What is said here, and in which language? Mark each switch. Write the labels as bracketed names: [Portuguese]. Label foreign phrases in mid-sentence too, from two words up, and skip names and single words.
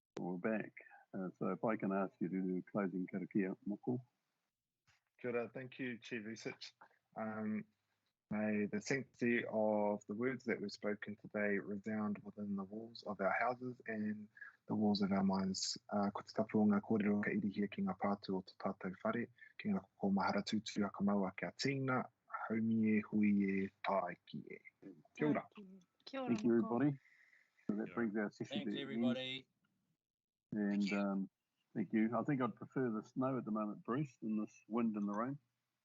[English] we're back. So if I can ask you to do closing karakia, Moko. [Māori] Kia ora, [English] thank you, Chief Research. May the sanctity of the words that we've spoken today resound within the walls of our houses and the walls of our minds. [Māori] Ko te tapuonga kōrero ka irihia ki ngā pātu o te tātou whare, ki ngā koko mahara tūturu a ka maua kia tīna, haumi e hui e tāi ki e. Kia ora. Kia ora, [English] Thank you, everybody. So that brings our session Thanks, to everybody. end. And thank you. I think I'd prefer the snow at the moment, Bruce, than this wind and the rain.